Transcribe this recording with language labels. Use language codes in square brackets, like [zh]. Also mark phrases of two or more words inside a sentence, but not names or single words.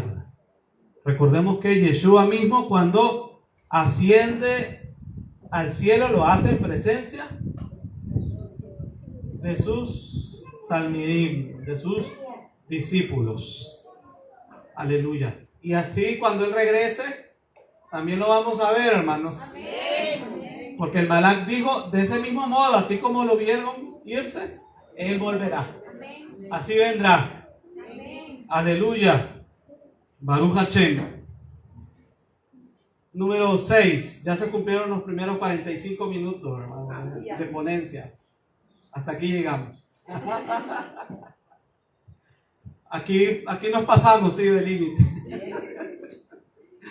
[es] Recordemos que Yeshua mismo, cuando asciende al cielo, lo hace en presencia de sus talmidim, de sus discípulos. Aleluya. Y así cuando Él regrese, también lo vamos a ver, hermanos. Porque el Malak dijo: de ese mismo modo, así como lo vieron irse, Él volverá. Así vendrá. Aleluya. [he] ברוך השם. [es] Número 6. Ya se cumplieron los primeros 45 minutos, hermano, de ponencia. Hasta aquí llegamos. Aquí nos pasamos, sí, del límite.